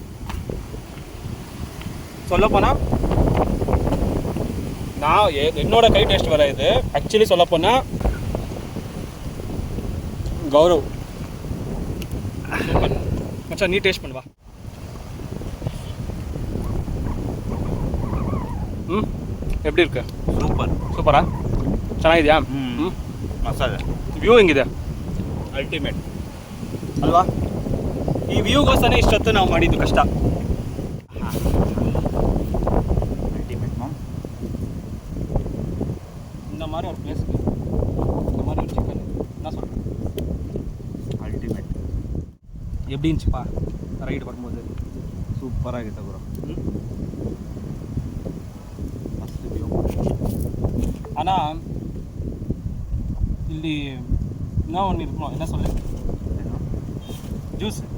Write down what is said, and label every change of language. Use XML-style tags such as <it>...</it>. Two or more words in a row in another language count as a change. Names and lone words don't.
<ta>சொல்லப்போனால் நான் என்னோட கை டேஸ்ட் வர இது ஆக்சுவலி சொல்லப்போனால் கௌரவ் சூப்பர். மச்சான் நீ டேஸ்ட் பண்ணுவா. எப்படி இருக்கு?</ta> <kn>ಸೂಪರಾ? ಚೆನ್ನಾಗಿದೆಯಾ? ಮಸಾಲೆ ವ್ಯೂ ಹೆಂಗಿದೆ? ಅಲ್ಟಿಮೇಟ್ ಅಲ್ವಾ? ಈ ವ್ಯೂಗೋಸ್ಕರ ಇಷ್ಟೊತ್ತು ನಾವು ಮಾಡಿದ್ದು ಕಷ್ಟ.</kn> <en>ultimate mam.</en> <ta>இந்த மாதிரி ஒரு பிளேஸ்க்கு இந்த மாதிரி ஒரு சிக்கன் என்ன சொல்கிறேன்?</ta> <kn>ಅಲ್ಟಿಮೇಟ್.</kn> <ta>எப்படி இருந்துச்சுப்பா ரைடு வரும்போது?</ta> <kn>ಸೂಪರಾಗಿತ್ತು ಬ್ರೋ. ಮಸ್ತ್ ವ್ಯೂ.</kn> <ta>ஆனால் ಇಲ್ಲಿ இன்னும் ஒன்று இருக்கணும். என்ன சொல்லு? ஜூஸ்</ta>